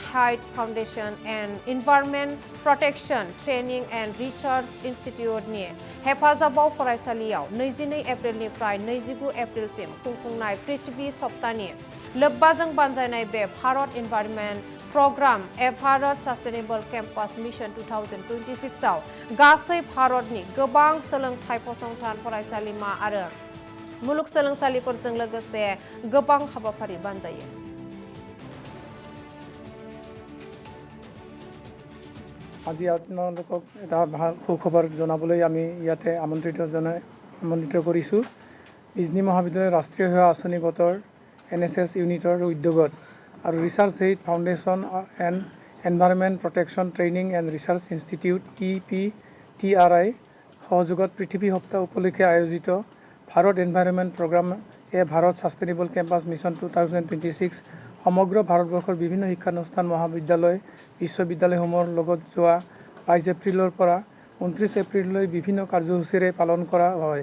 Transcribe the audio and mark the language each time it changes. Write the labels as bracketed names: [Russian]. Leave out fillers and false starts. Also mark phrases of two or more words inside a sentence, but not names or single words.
[Bodo] हाइट फाउन्डेशन एन्ड इनभाइरनमेन्ट प्रोटेक्शन ट्रेनिं एन्ड रिचार्स इन्स्टिट्युटनि हेफाजाबाव फरायसालियाव 22 एप्रिलनिफ्राय 29 एप्रिलसिम खुंफुंनाय पृथ्वी सप्तानि लोब्बाजों बानजायनाय बे भारत इनभाइरनमेन्ट प्रग्राम ए भारत सास्टेनेबल केम्पास मिशन 2026 आव गासै भारतनि गोबां सोलोंथाइ फसंथान फरायसालिमा आरो मुलुगसोलोंसालिफोरजों लोगोसे गोबां हाबाफारि बानजायो। [Assamese] আজি আপোনালোকক এটা ভাল সুখবৰ জনাবলৈ আমি ইয়াতে আমন্ত্ৰিত কৰিছোঁ। বিজনী মহাবিদ্যালয় ৰাষ্ট্ৰীয় সেৱা আঁচনি গোটৰ NSS ইউনিটৰ উদ্যোগত আৰু ৰিচাৰ্চ হেইট ফাউণ্ডেশ্যন এণ্ড এনভাইৰনমেণ্ট প্ৰটেকশ্যন ট্ৰেইনিং এণ্ড ৰিচাৰ্চ ইনষ্টিটিউট EPTRI সহযোগত পৃথিৱী সপ্তাহ উপলক্ষে আয়োজিত ভাৰত এনভাইৰনমেণ্ট প্ৰগ্ৰাম এ ভাৰত ছাষ্টেইনেবল কেম্পাছ মিছন 2026 সমগ্ৰ ভাৰতবৰ্ষৰ বিভিন্ন শিক্ষানুষ্ঠান মহাবিদ্যালয় বিশ্ববিদ্যালয়সমূহৰ লগত যোৱা 22 এপ্ৰিলৰ পৰা 29 এপ্ৰিললৈ বিভিন্ন কাৰ্যসূচীৰে পালন কৰা হয়।